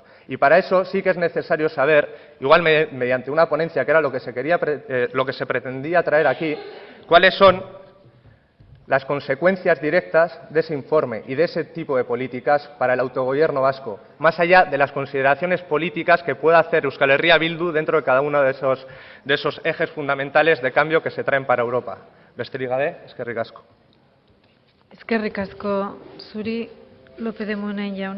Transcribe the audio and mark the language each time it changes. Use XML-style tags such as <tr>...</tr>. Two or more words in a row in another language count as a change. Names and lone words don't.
<es>Y para eso sí que es necesario saber, igual mediante una ponencia, que era lo que se pretendía traer aquí, cuáles son las consecuencias directas de ese informe y de ese tipo de políticas para el autogobierno vasco, más allá de las consideraciones políticas que pueda hacer Euskal Herria Bildu dentro de cada uno de esos ejes fundamentales de cambio que se traen para Europa.</es> <eu>Besterik gabe, eskerrik asko. Eskerrik asko zuri, López de Munain jauna.</eu>